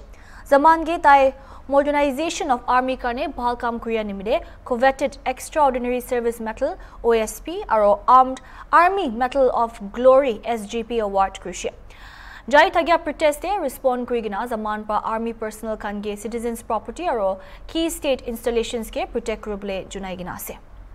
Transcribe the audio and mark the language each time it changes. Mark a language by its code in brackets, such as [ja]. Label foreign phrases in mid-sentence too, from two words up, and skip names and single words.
[nag] Zaman ge tai [en] modernization of army [nag] karne bhal kam kuriya nimide coveted Extraordinary Service Medal OSP aro Armed Army Medal of Glory SGP award krishe. Jai thagya protest de respond kurigina Zaman pa army personnel kan ge [en] citizens property [nag] aro [en] key state installations [nag] ke protect kurble junai gina ase.